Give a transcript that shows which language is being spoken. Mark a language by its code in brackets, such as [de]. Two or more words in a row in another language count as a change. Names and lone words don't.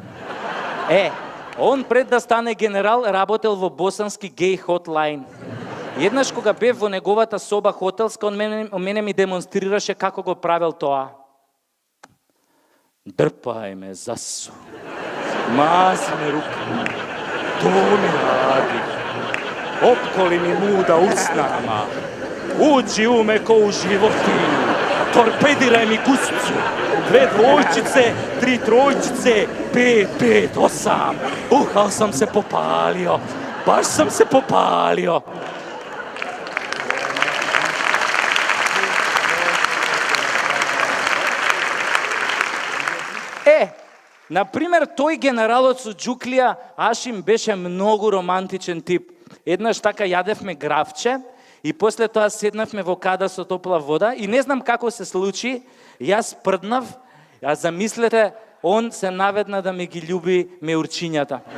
[mk] Он пред да стане генерал работел во босански гей хотлайн. Еднаш кога бев во неговата соба хотелска, он мене ми демонстрираше како го правел тоа. [bs] Дрпај ме, засу. Мази ме рука, to mi radi, opkoli mi muda usnama, uđi u me ko u životinju, torpediraj mi guscu, 2 dvojčice, 3 trojčice, 5, 5, 8, ali sam se popalio, baš sam se popalio. [mk] Например, тој генералот Суџуклија, Ашим, беше многу романтичен тип. Еднаш така јадевме гравче и после тоа седнавме во када со топла вода и не знам како се случи, јас прднав, а замислете, он се наведна да ми ги љуби меурчињата.